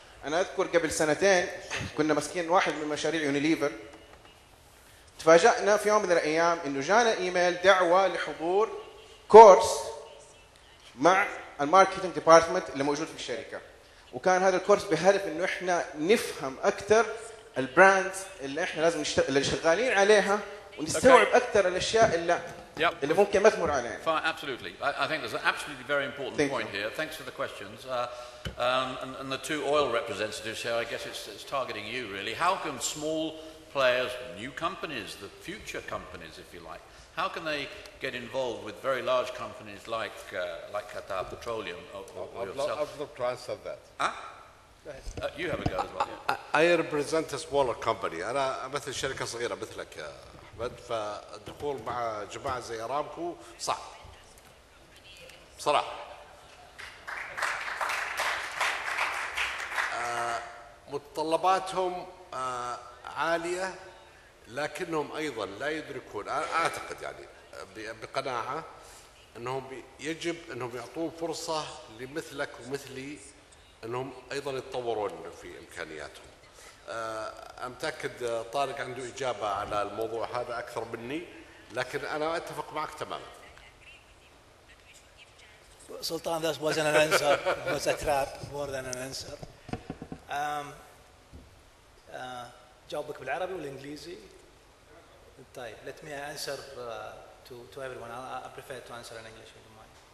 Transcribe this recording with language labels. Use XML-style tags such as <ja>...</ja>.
<ar>أنا أذكر قبل سنتين كنا ماسكين واحد من مشاريع يونيليفر، تفاجأنا في يوم من الأيام إنه جانا إيميل دعوة لحضور كورس مع الماركتينج ديبارتمنت اللي موجود في الشركة، وكان هذا الكورس بهدف إنه إحنا نفهم أكثر البراندز اللي إحنا لازم اللي شغالين عليها ونستوعب أكثر الأشياء اللي ممكن ما تمر علينا.</ar> <en>Fine, absolutely. I think there's an absolutely very important point here. Thanks for the questions. And the two oil representatives here, I guess it's targeting you really. How can small players, new companies, the future companies, if you like, how can they get involved with very large companies like Qatar Petroleum or yourself? I'd love to answer that. Huh? You have a go as well. Yeah. I represent a smaller company.</en> <ar>أنا مثل شركة صغيرة مثلك يا أحمد، فالدخول مع جماعة زي أرامكو صعب بصراحة. متطلباتهم عالية، لكنهم أيضا لا يدركون، أعتقد يعني بقناعة أنهم يجب أنهم يعطون فرصة لمثلك ومثلي أنهم أيضا يتطورون في إمكانياتهم. أنا متأكد طارق عنده إجابة على الموضوع هذا أكثر مني، لكن أنا أتفق معك تماما.</ar> <en>Sultan, that wasn't an answer. It was a trap more than an answer.</en> <ar>جاوبك بالعربي والإنجليزي؟ طيب,</ar> <en>let me answer to everyone. I prefer to answer in English, if you don't mind.</en>